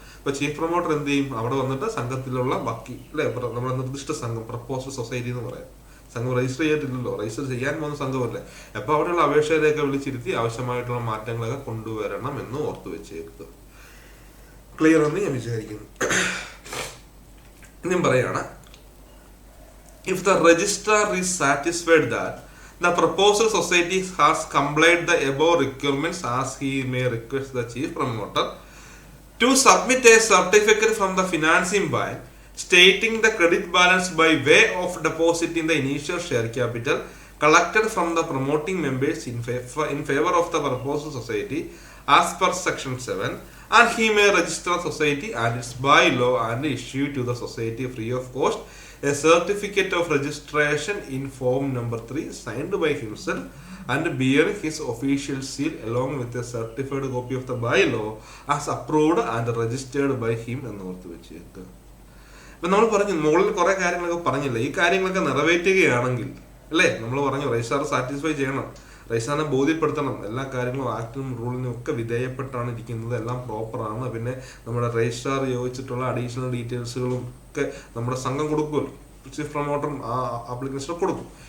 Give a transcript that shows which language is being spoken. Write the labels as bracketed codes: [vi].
[ml] ഇപ്പൊ chief promoter എന്ത് ചെയ്യും, അവിടെ വന്നിട്ട് സംഘത്തിലുള്ള ബാക്കി അല്ലെ നമ്മുടെ നിർദ്ദിഷ്ട സംഘം, പ്രപ്പോസ്ഡ് സൊസൈറ്റി എന്ന് പറയാം, സംഘം രജിസ്റ്റർ ചെയ്തിട്ടില്ലല്ലോ, രജിസ്റ്റർ ചെയ്യാൻ പോകുന്ന സംഘമല്ലേ, അപ്പൊ അവിടെയുള്ള അപേക്ഷയിലേക്ക് വിളിച്ചിരുത്തി ആവശ്യമായിട്ടുള്ള മാറ്റങ്ങളൊക്കെ കൊണ്ടുവരണം എന്ന് ഓർത്തു വെച്ചേക്കുക. ക്ലിയർ എന്ന് ഞാൻ വിചാരിക്കുന്നു. ഞാൻ പറയാണ്, [en] if the registrar is satisfied that the proposal society has complied the above requirements as he may request the chief promoter to submit a certificate from the financing bank stating the credit balance by way of depositing the initial share capital collected from the promoting members in favor of the proposal society as per section 7, and he may register the society and its bylaw and issue to the society free of cost a certificate of registration in form number 3 signed by himself and bearing his official seal along with a certified copy of the bylaw as approved and registered by him [ml] എന്ന് ഓർത്ത് വെച്ചേക്കുക. ഇപ്പൊ നമ്മൾ പറഞ്ഞു, മുകളിൽ കുറെ കാര്യങ്ങളൊക്കെ പറഞ്ഞില്ല, ഈ കാര്യങ്ങളൊക്കെ നിറവേറ്റുകയാണെങ്കിൽ അല്ലേ, നമ്മൾ പറഞ്ഞു രജിസ്ട്രാർ സാറ്റിസ്ഫൈ ചെയ്യണം, രജിസ്ട്രാറിനെ ബോധ്യപ്പെടുത്തണം, എല്ലാ കാര്യങ്ങളും ആക്ടിനും റൂളിനും ഒക്കെ വിധേയപ്പെട്ടാണ് ഇരിക്കുന്നത്, എല്ലാം പ്രോപ്പറാണ്. പിന്നെ നമ്മുടെ രജിസ്ട്രാർ ചോദിച്ചിട്ടുള്ള അഡീഷണൽ ഡീറ്റെയിൽസുകളും ഒക്കെ നമ്മുടെ സംഘം കൊടുക്കുമല്ലോ, ചീഫ് പ്രൊമോട്ടറും ആ ആപ്ലിക്കേഷനും കൊടുക്കും.